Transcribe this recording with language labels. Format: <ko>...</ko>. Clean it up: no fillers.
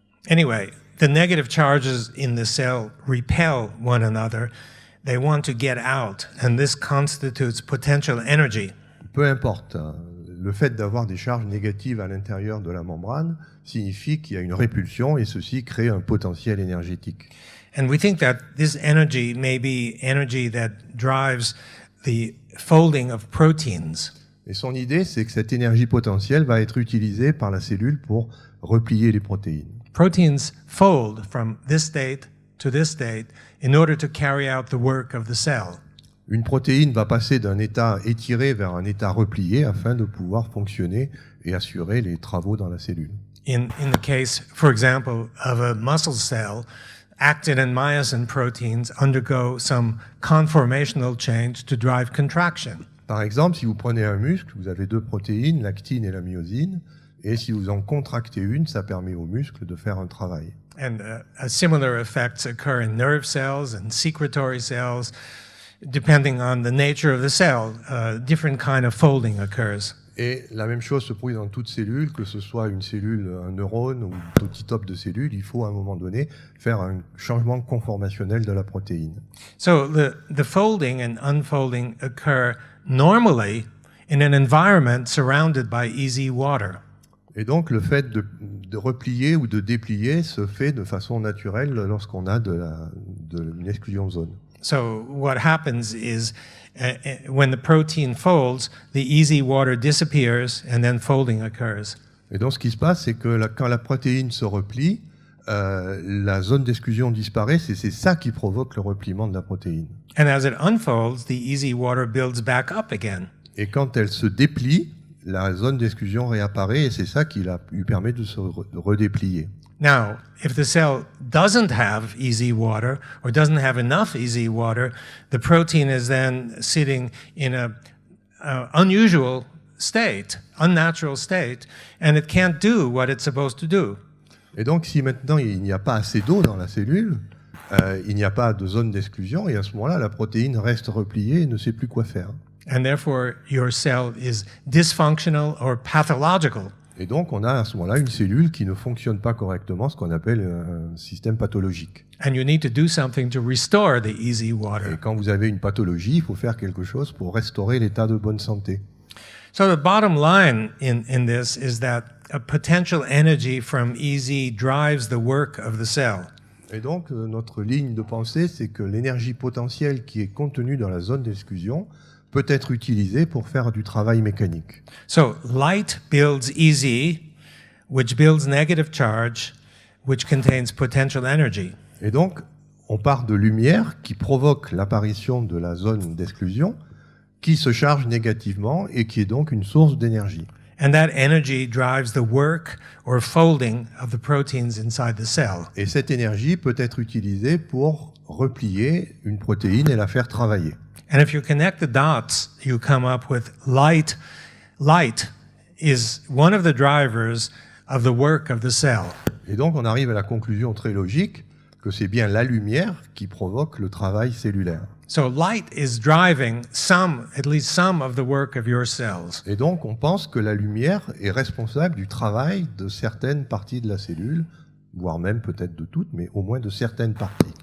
<en>Anyway, the negative charges in the cell repel one another. They want to get out, and this constitutes potential energy.</en> <fr>Peu importe, le fait d'avoir des charges négatives à l'intérieur de la membrane signifie qu'il y a une répulsion et ceci crée un potentiel énergétique.</fr> <en>And we think that this energy may be energy that drives the folding of proteins.</en> <fr>Et son idée, c'est que cette énergie potentielle va être utilisée par la cellule pour replier les protéines.</fr> <en>Proteins fold from this state to this state in order to carry out the work of the cell.</en> <fr>Une protéine va passer d'un état étiré vers un état replié afin de pouvoir fonctionner et assurer les travaux dans la cellule.</fr> <en>In the case, for example, of a muscle cell, actin and myosin proteins undergo some conformational change to drive contraction.</en> <fr>Par exemple, si vous prenez un muscle, vous avez deux protéines, l'actine et la myosine, et si vous en contractez une, ça permet au muscle de faire un travail.</fr> <en>And similar effects occur in nerve cells and secretory cells. Depending on the nature of the cell, different kind of folding occurs.</en> <fr>Et la même chose se produit dans toute cellule, que ce soit une cellule, un neurone ou un petit top de cellules, il faut à un moment donné faire un changement conformationnel de la protéine.</fr> <en>So the folding and unfolding occur normally in an environment surrounded by easy water.</en> <fr>Et donc le fait de replier ou de déplier se fait de façon naturelle lorsqu'on a une</fr> <en>exclusion zone. So what happens is when the protein folds, the easy water disappears and then folding occurs.</en> <fr>Et donc ce qui se passe, c'est que quand la protéine se replie, la zone d'exclusion disparaît, c'est ça qui provoque le repliement de la protéine.</fr> <en>And as it unfolds, the easy water builds back up again.</en> <fr>Et quand elle se déplie, la zone d'exclusion réapparaît et c'est ça qui lui permet de se redéplier.</fr> <en>Now, if the cell doesn't have easy water or doesn't have enough easy water, the protein is then sitting in a unusual state, unnatural state, and it can't do what it's supposed to do.</en> <fr>Et donc, si maintenant il n'y a pas assez d'eau dans la cellule, il n'y a pas de zone d'exclusion, et à ce moment-là, la protéine reste repliée et ne sait plus quoi faire.</fr> <en>And therefore, your cell is dysfunctional or pathological.</en> <fr>Et donc, on a à ce moment-là une cellule qui ne fonctionne pas correctement, ce qu'on appelle un système pathologique.</fr> <en>And you need to do something to restore the easy</en> <fr>Et</fr> <en>water.</en> <fr>quand vous avez une pathologie, il faut faire quelque chose pour restaurer l'état de bonne santé.</fr> <en>So the bottom line in this is that a potential energy from EZ drives the work of the cell.</en> <fr>Et donc, notre ligne de pensée, c'est que l'énergie potentielle qui est contenue dans la zone d'exclusion peut être utilisée pour faire du travail mécanique.</fr> <en>So light builds EZ, which builds negative charge, which contains potential energy.</en> <fr>Et donc, on part de lumière qui provoque l'apparition de la zone d'exclusion, qui se charge négativement et qui est donc une source d'énergie.</fr> <en>And that energy drives the work or folding of the proteins inside the cell.</en> <fr>Et cette énergie peut être utilisée pour replier une protéine et la faire travailler.</fr> <en>And if you connect the dots, you come up with light. Light is one of the drivers of the work of the cell.</en> <fr>Et donc, on arrive à la conclusion très logique que c'est bien la lumière qui provoque le travail cellulaire.</fr> <en>So light is driving at least some of the work of your cells.</en> <fr>Et donc, on pense que la lumière est responsable du travail de certaines parties de la cellule, voire même peut-être de toutes, mais au moins de certaines parties.</fr>